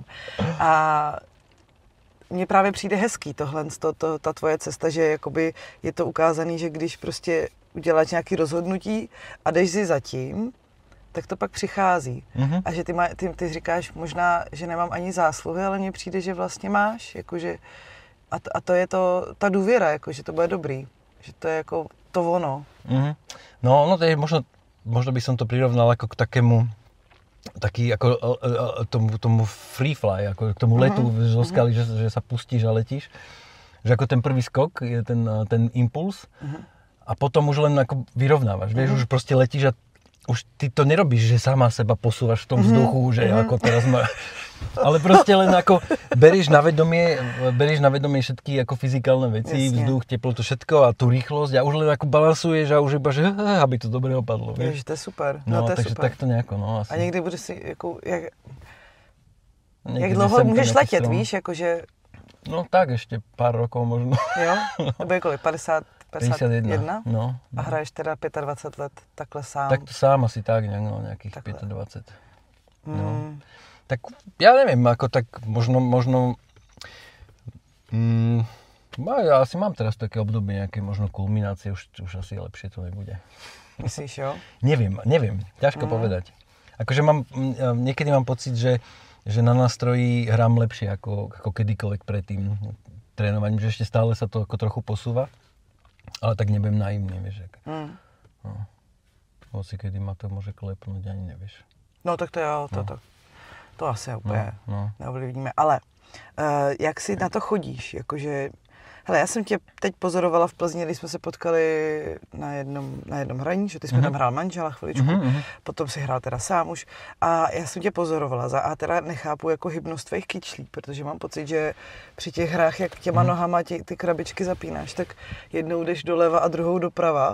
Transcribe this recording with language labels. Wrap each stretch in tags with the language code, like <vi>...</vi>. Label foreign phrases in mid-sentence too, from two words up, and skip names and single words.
<cs>A mně právě přijde hezký tohle, ta tvoje cesta, že jakoby je to ukázaný, že když prostě uděláš nějaké rozhodnutí a jdeš si zatím, tak to pak přichází. A že ty říkáš možná, že nemám ani zásluhy, ale mně přijde, že vlastně máš, jakože, a to je ta důvěra, jako, že to bude dobrý, že to je jako to ono.</cs> <sk>No to je možno by som to prirovnal ako k takému, ako tomu</sk> <en>free fly,</en> <sk>ako k tomu letu zo skaly, že sa pustíš a letíš. Že ako ten prvý skok je ten impuls a potom už len ako vyrovnávaš, vieš, už proste letíš a už ty to nerobíš, že sama seba posúvaš v tom vzduchu, že ako teraz ale proste len ako berieš na vedomie všetky ako fyzikálne veci, vzduch, teplotu, všetko a tú rýchlosť a už len ako balansuješ a už iba, že aby to dobre opadlo, vieš. Ježiš, to je super. No, to je takže super. takto nejako, no asi.</sk> <cs>A někdy budeš si, jako, jak dlouho můžeš letět, víš, jakože...</cs> <sk>No tak, ešte pár rokov možno.</sk> <cs>Jo? Nebo je kolik? 51?</cs> <sk>No.</sk> <cs>A hraješ teda 25 let takhle sám?</cs> <sk>Tak to sám asi tak, nejakých takhle. 25. No. Tak ja neviem, ako tak možno ja asi mám teraz také obdobie nejaké možno kulminácie, už asi lepšie to nebude.</sk> <cs>Myslíš, jo?</cs> <sk>Neviem, ťažko povedať. Akože niekedy mám pocit, že na nástroji hrám lepšie ako kedykoľvek predtým trénovaním, že ešte stále sa to ako trochu posúva, ale tak nebudem naivný, vieš. No. Hoci kedy ma to môže klepnúť, ani nevieš.</sk> <cs>No tak to jo, to asi úplně no. neovlivníme. Ale jak si na to chodíš? Jakože, hele, já jsem tě teď pozorovala v Plzni, když jsme se potkali na jednom hraní, že ty jsme tam hrál manžela chviličku, potom si hrál teda sám už a já jsem tě pozorovala a teda nechápu jako hybnost tvých kyčlí, protože mám pocit, že při těch hrách, jak těma nohama ty krabičky zapínáš, tak jednou jdeš doleva a druhou doprava.</cs>